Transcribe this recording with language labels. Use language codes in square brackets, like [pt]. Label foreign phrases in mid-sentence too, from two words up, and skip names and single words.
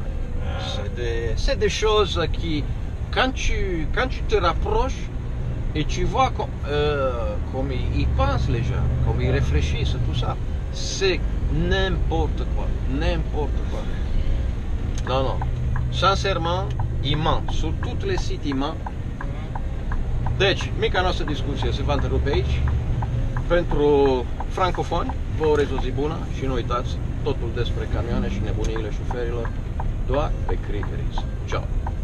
[fr] C'est des choses qui, quand tu te rapproches et tu vois comme ils pensent les gens, comme ils réfléchissent, tout ça, c'est n'importe quoi, n'importe quoi. Non, non, sincèrement, ils mentent, sur tous les sites ils mentent. [ro] Deci, mica noastră discuție se va întrerupe aici. Pentru francofoni, vă urez o zi bună și nu uitați totul despre camioane și nebuniile șoferilor doar pe Criveris. Ciao!